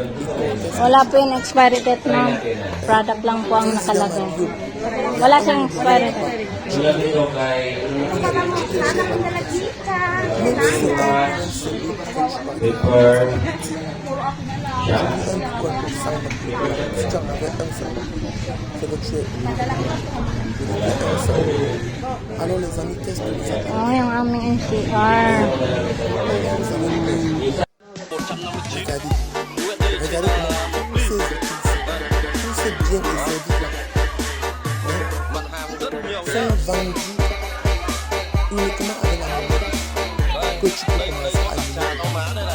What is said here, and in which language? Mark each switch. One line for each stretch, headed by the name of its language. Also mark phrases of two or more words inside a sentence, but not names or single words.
Filipino: Wala po yung
English: expiry date
Filipino: na product lang po ang nakalagay. Wala siyang
English: expiry date.
Filipino: Mula dito kay Paper Shop.
French: Alors les amis, qu'est-ce que vous avez?
Filipino: Oh, yung aming NCR.
French: Regardez comment tous ces outils, tous ces biens et services-là sont vendus uniquement avec la monnaie que tu peux commencer à utiliser.